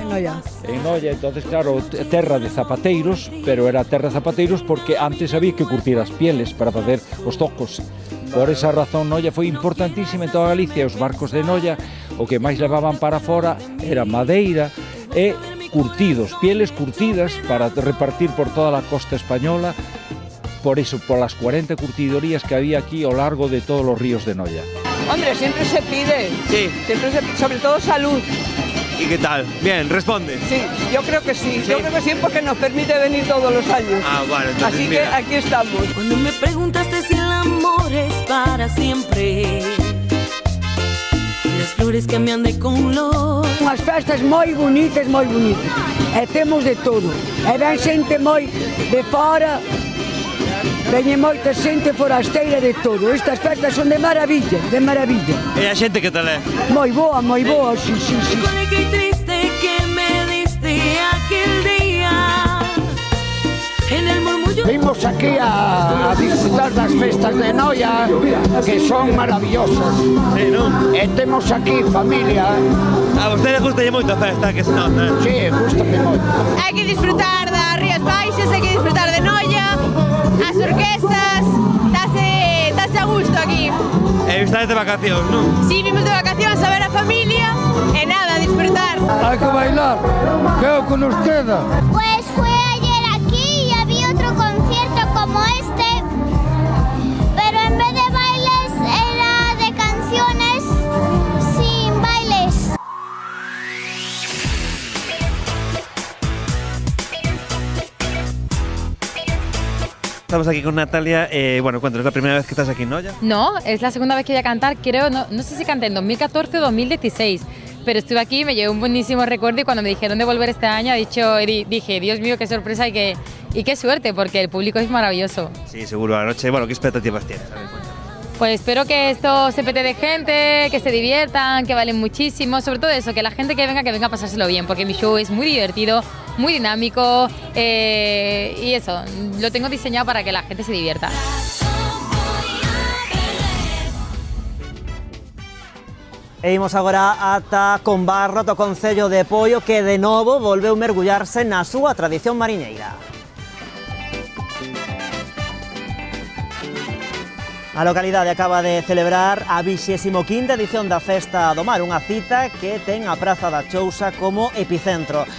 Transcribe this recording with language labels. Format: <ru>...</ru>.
<gl>En Noia, entonces, claro, terra de zapateiros, pero era terra de zapateiros porque antes había que curtir as pieles para facer os tocos. Por esa razón, Noia foi importantísima en toda Galicia. Os barcos de Noia, o que máis levaban para fora era madeira e curtidos, pieles curtidas para repartir por toda a costa española.</gl> <es>Por eso, por las 40 curtidorías que había aquí a lo largo de todos los ríos de Noia. Hombre, siempre se pide. Sí. Sobre todo salud. ¿Y qué tal? Bien, responde. Sí, yo creo que sí. Yo creo que sí porque nos permite venir todos los años. Vale, entonces Así mira. que aquí estamos. Cuando me preguntaste si el amor es para siempre, las flores cambian de color.</es> <gl>Unhas festas moi bonitas. E temos de todo. E ven xente moi de fora, veñe moita xente forasteira de todo. Estas festas son de maravilla. E a xente que tal é? Moi boa, sí.</gl> <es>Qué triste que me diste aquel día en el murmullo.</es> <gl>Vimos aquí a disfrutar das festas de Noia, que son maravillosas. Sí, non? E temos aquí familia. A vostede gustalle moito a festa, que se nota, Sí, gustame moito. Hai que disfrutar das Rías Baixas, hai que disfrutar de Noia, as orquestas, dáse a gusto aquí. E estades de vacacións, non? Si, vimos de vacacións a ver a familia e nada, a disfrutar. Hai que bailar, que é o que nos queda.</gl> <es>Pues fue ayer aquí y había otro concierto como este, pero en vez de bailes era de canciones sin bailes. estamos aquí con Natalia. Bueno, cuéntanos, ¿es la primera vez que estás aquí en Noia? No, es la segunda vez que voy a cantar, creo, no sé si canté en 2014 o 2016, pero estuve aquí, me llevé un buenísimo recuerdo y cuando me dijeron de volver este año dije, Dios mío, qué sorpresa y qué suerte, porque el público es maravilloso. Sí, seguro, la noche. Bueno, ¿qué expectativas tienes? Pues espero que esto se pete de gente, que se diviertan, que valen muchísimo, sobre todo eso, que la gente que venga a pasárselo bien, porque mi show es muy divertido, muy dinámico y eso, lo tengo diseñado para que la gente se divierta.</es> <gl>E imos agora ata Combarro, do Concello de Poio, que de novo volveu mergullarse na súa tradición mariñeira. A localidade acaba de celebrar a 25ª edición da Festa do Mar, unha cita que ten a Praza da Chousa como epicentro.</gl>